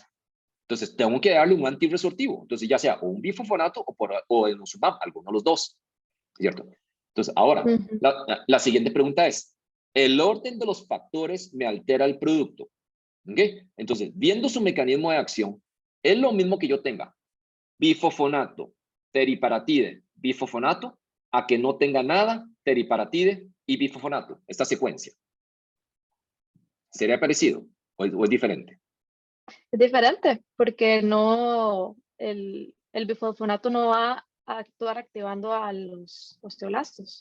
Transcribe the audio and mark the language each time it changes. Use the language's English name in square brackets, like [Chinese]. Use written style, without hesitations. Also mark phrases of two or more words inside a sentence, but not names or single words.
[Spanish] Entonces, tengo que darle un antirresortivo. Entonces, ya sea o un bifosfonato o el denosumab, alguno de los dos. ¿Cierto? Entonces, ahora, Ujú. la siguiente pregunta es, ¿el orden de los factores me altera el producto? ¿Ok? Entonces, viendo su mecanismo de acción, es lo mismo que yo tenga bifosfonato, teriparatide, bifosfonato, a que no tenga nada, teriparatide y bifosfonato, esta secuencia. ¿Sería parecido o es diferente? Es diferente porque no, el bifosfonato no va a actuar activando a los osteoblastos.